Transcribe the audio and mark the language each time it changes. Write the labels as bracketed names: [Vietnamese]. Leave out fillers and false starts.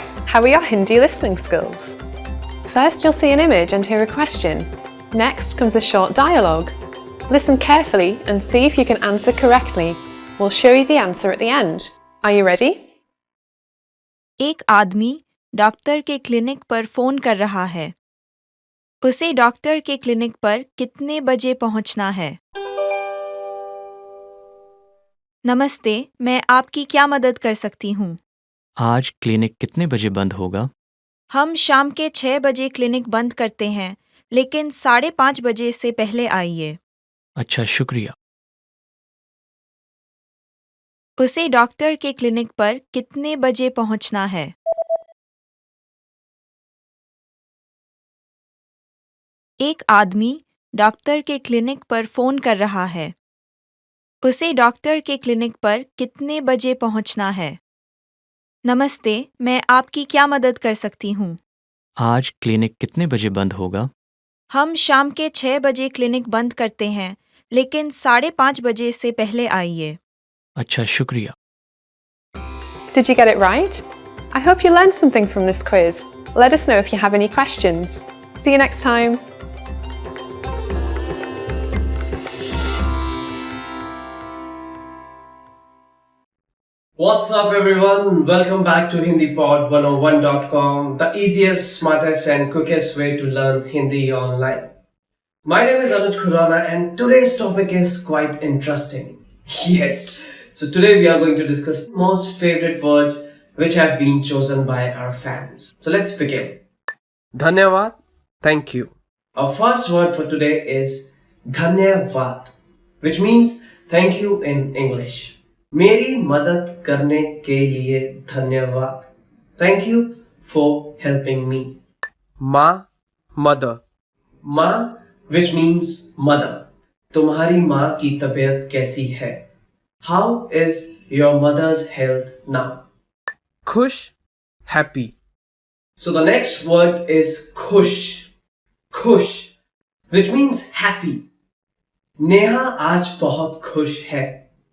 [English] How are your Hindi listening skills? First, you'll see an image and hear a question. Next comes a short dialogue. Listen carefully and see if you can answer correctly. We'll show you the answer at the end. Are you ready? [Hindi] एक आदमी doctor के clinic पर phone कर रहा है। उसे doctor के clinic पर कितने बजे पहुंचना है? नमस्ते, मैं आपकी क्या मदद कर सकती हूँ? आज क्लिनिक कितने बजे बंद होगा? हम शाम के 6 बजे क्लिनिक बंद करते हैं, लेकिन 5:30 बजे से पहले आइए। अच्छा, शुक्रिया। उसे डॉक्टर के क्लिनिक पर कितने बजे पहुंचना है? एक आदमी डॉक्टर के क्लिनिक पर फ़ोन कर रहा है। उसे डॉक्टर के क्लिनिक पर कितने बजे पहुंचना है? नमस्ते, मैं आपकी क्या मदद कर सकती हूँ? आज क्लिनिक कितने बजे बंद होगा? हम शाम के 6 बजे क्लिनिक बंद करते हैं, लेकिन 5:30 बजे से पहले आइए। अच्छा, शुक्रिया। [English] Did you get it right? I hope you learned something from this quiz. Let us know if you have any questions. See you next time. What's up, everyone? Welcome back to HindiPod101.com, the easiest, smartest and quickest way to learn Hindi online. My name is Anuj Khurana and today's topic is quite interesting. Yes, so today we are going to discuss most favorite words which have been chosen by our fans. So let's begin. Dhanyavad, thank you. Our first word for today is Dhanyavad, which means thank you in English. [Hindi] मेरी मदद करने के लिए धन्यवाद. [English] Thank you for helping me. माँ, mother. माँ, which means mother. [Hindi] तुम्हारी माँ की तबीयत कैसी है? [English] How is your mother's health now? खुश, happy. So the next word is खुश. खुश, which means happy. [Hindi] नेहा आज बहुत खुश है.